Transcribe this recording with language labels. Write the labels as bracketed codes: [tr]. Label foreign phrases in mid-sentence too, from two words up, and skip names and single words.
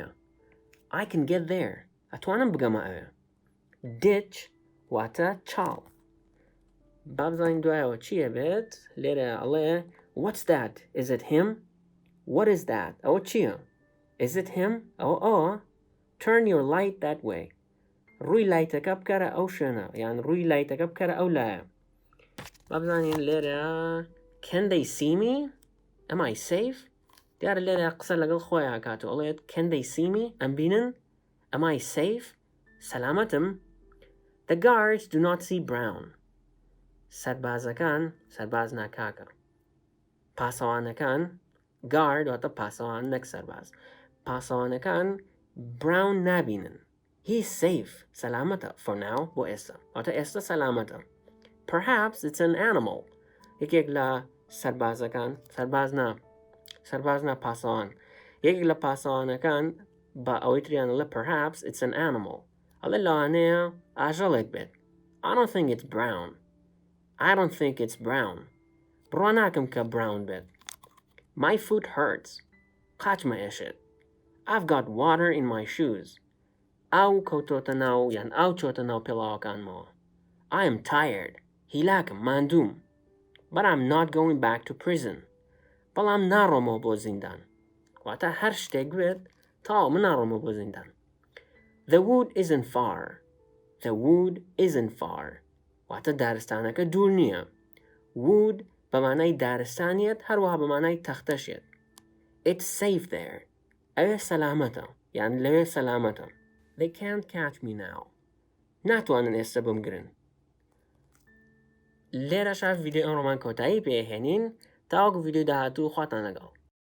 [en] I can get there [ckb] ئەتوانم بگەمە ئەوێ. ditch واتە چاڵ. با بزانین دوایەوە چیە بێت. لێرە ئەڵێ [en] what's that is it him. what is that [ckb] ئەوە چییە. [en] is it him [ckb] ئەوە [en] turn your light that way [ckb] ڕووی لایتەکە بکەرە ئەو شوێنە یان ڕووی لایتەکە بکەرە ئەو لایە. با بزانین لێرە [en] can they see me am I safe. [ckb] دیارە لێرە قسە لەگەڵ خۆی هاکات و ئەڵێت [en] can they see me [ckb] ئەم بینن [en] am I safe [ckb] سەلامەتم. [en] the guards do not see Brown [ckb] سەربازەکان سەرباز ناکاکە. پاسەوانەکان guard واتە پاسەوان نەک سەرباز. پاسەوانەکان Brown نابینن. [en] he's safe [ckb] سەلامەتە [en] for now [ckb] بۆ ئێستا واتە ئێستا سەلامەتە. [en] perhaps it's an animal [ckb] یەکێک لە سەربازەکان سەرباز نا پاسەوان یەکێک لە پاسەوانەکان بە ئەوەی تریان لە [en] perhaps it's an animal [ckb] ئەڵێ لەوانەیە ئاژەڵێک بێت. [en] I don't think it's brown. I don't think it's brown. [ckb] بڕوا ناکەم کە brown بێت. [en] my foot hurts [ckb] قاچمە ئێشێت. [en] I've got water in my shoes. [ckb] ئاو کەوتۆتە ناو یان ئاو چۆتە ناو پێڵاوەکانمەوە. [en] I am tired. [ckb] هیلاکم ماندووم. [en] but I'm not going back to prison. [ckb] بەڵام ناڕۆمەوە بۆ زیندان. واتە هەر شتێک بێت تاو من ناڕۆمەوە بۆ زیندان. [en] the wood isn't far. the wood isn't far. [ckb] واتە دارستانەکە دوور نییە. wood بەمانای دارستانیت هەروەها بەمانای تەختەشێت. [en] it's safe there. [ckb] ئەوێ سەلامەتە یان لەوێ سەلامەتە. [en] they can't catch me now. [ckb] ناتوانن ئێستا بمگرن. لێرەشە ڤیدیۆ ئەم ڕۆمان کۆتایی پێهێنین تاوەکو ڤیدیۆ داهاتوو خواتان لەگەڵ.